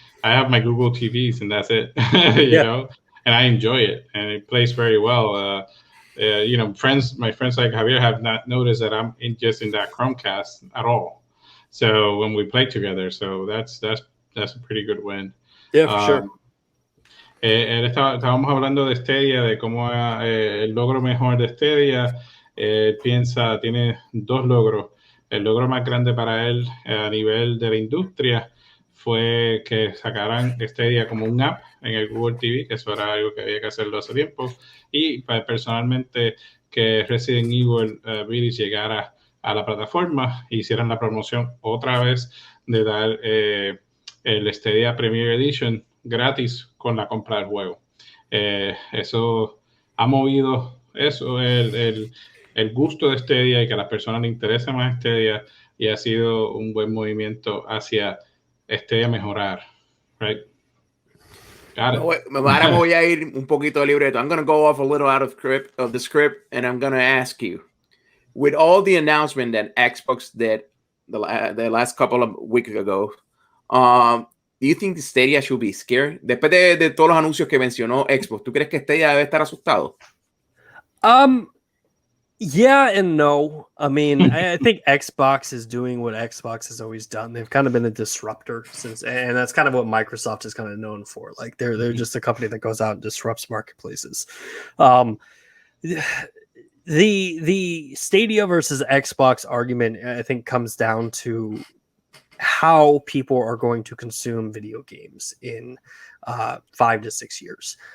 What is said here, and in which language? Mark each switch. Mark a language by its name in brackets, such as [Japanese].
[English] I have my Google TVs and that's it, you know, and I enjoy it and it plays very well. You know, my friends like Javier have not noticed that I'm just in that Chromecast at all. So when we play together, so that's a pretty good win. Yeah, for sure. [Spanish] Estábamos hablando de Stadia, de cómo el logro mejor de Stadia. Tiene dos logros. El logro más grande para él a nivel de la industria fue que sacaran Stadia como un app en el Google TV, que eso era algo que había que hacerlo hace tiempo. Y personalmente que Resident Evil Village llegara a la plataforma e hicieran la promoción otra vez de dar el Stadia Premier Edition gratis con la compra del juego. Eso ha movido el gusto de Stadia y que a las personas les interesa más Stadia y ha sido un buen movimiento hacia Stadia mejorar, [English] right? [Spanish] Ahora me voy a ir un poquito de libreto. [English] I'm going to go off a little out of the script and I'm going to ask you, with all the announcement that Xbox did the last couple of weeks ago, do you think Stadia should be scared? [Spanish] Después de todos los anuncios que mencionó Xbox, ¿tú crees que Stadia debe estar asustado? [English] Yeah and no. I mean, I think Xbox is doing what Xbox has always done. They've kind of been a disruptor and that's kind of what Microsoft is kind of known for. Like they're just a company that goes out and disrupts marketplaces. The Stadia versus Xbox argument, I think, comes down to how people are going to consume video games in 5 to 6 years.